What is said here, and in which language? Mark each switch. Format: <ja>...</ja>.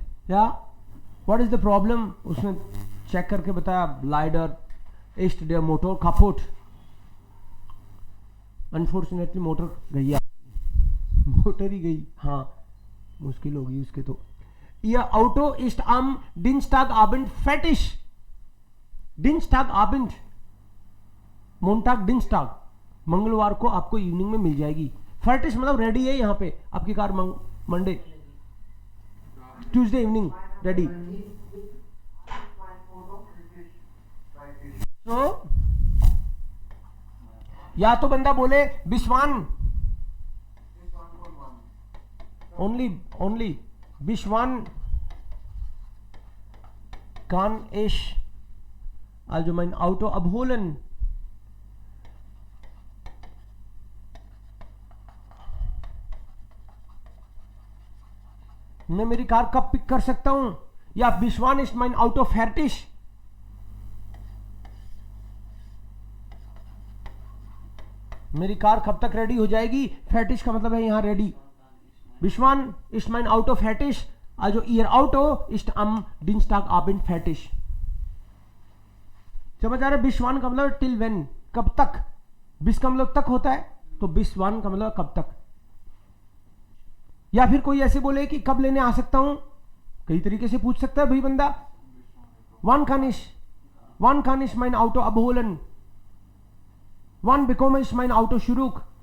<hi>या</hi> <en>What is the problem?</en> <hi>उसने check करके बताया,</hi> <de>Leider ist der Motor kaputt.</de> <hi>Unfortunately motor गई, मोटर ही गई. हाँ, मुश्किल होगी उसके तो.</hi> <de>Ihr Auto ist am Dienstagabend fertig. Dienstagabend, Montag, Dienstag,</de> <hi>मंगलवार को आपको इवनिंग में मिल जाएगी. fertig मतलब रेडी है. यहाँ पे आपकी car Monday, Tuesday evening ready. तो या तो बंदा बोले</hi> <de>बिस्वान, ओनली बिस्वान kann ich also mein Auto abholen.</de> <hi>मैं मेरी कार कब पिक कर सकता हूं.</hi> <de>या बिस्वान ist mein Auto fertig.</de> <hi>मेरी कार कब तक रेडी हो जाएगी. fertig का मतलब है यहां ready.</hi> <de>बिस्वान ist mein Auto fertig. also ihr Auto ist am Dienstagabend fertig.</de> <hi>समझ आ रहा है. बिस्वान का मतलब टिल व्हेन, कब तक. बिस का मतलब तक होता है, तो बिस्वान का मतलब कब तक. या फिर कोई ऐसे बोले कि कब लेने आ सकता हूं. कई तरीके से पूछ सकता है भाई बंदा.</hi> <de>wann kann ich mein Auto abholen. wann bekomme ich mein Auto zurück.</de>